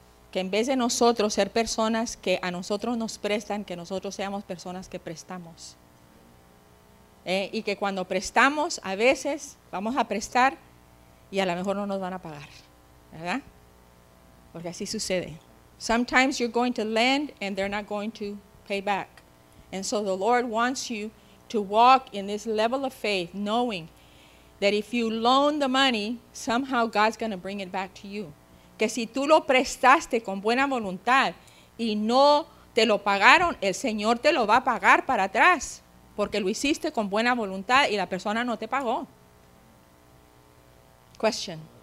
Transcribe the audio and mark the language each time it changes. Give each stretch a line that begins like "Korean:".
Spanish: Que en vez de nosotros ser personas que a nosotros nos prestan, que nosotros seamos personas que prestamos. Y que cuando prestamos, a veces vamos a prestar y a lo mejor no nos van a pagar, ¿verdad? Porque así sucede.
English: Sometimes you're going to lend and they're not going to pay back. And so the Lord wants you to walk in this level of faith, knowing that if you loan the money, somehow God's going to bring it back to you.
Spanish: Que si tú lo prestaste con buena voluntad y no te lo pagaron, el Señor te lo va a pagar para atrás, porque lo hiciste con buena voluntad y la persona no te pagó.
English: Question.